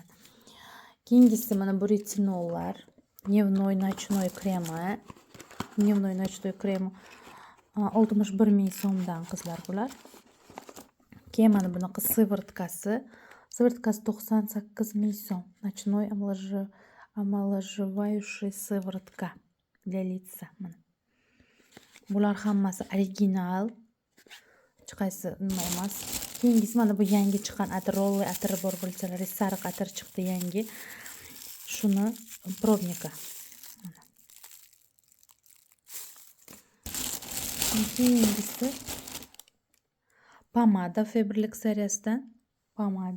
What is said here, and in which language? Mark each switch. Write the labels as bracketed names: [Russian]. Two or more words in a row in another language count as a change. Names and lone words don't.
[Uzbek] Keyingisi mana bu retinollar, [Russian] дневной ночной [Uzbek] kremi. [Russian] Дневной ночной [Uzbek] kremi 61 ming so'mdan qizlar bular. Keyin mana bunaqa sivırtkasi. Sivırtkasi 98 ming so'm. [Russian] Ночной омоложивающий сыворотка для лица. [Uzbek] Mana. Bular hammasi original. Hech qaysi nima emas. Keyingisi mana bu yangi chiqqan rolli atiri bor bo'lsalaringiz, sariq atir chiqdi yangi. Shuni probnika. Keyingisi pomada Faberlic seriyasidan pomada.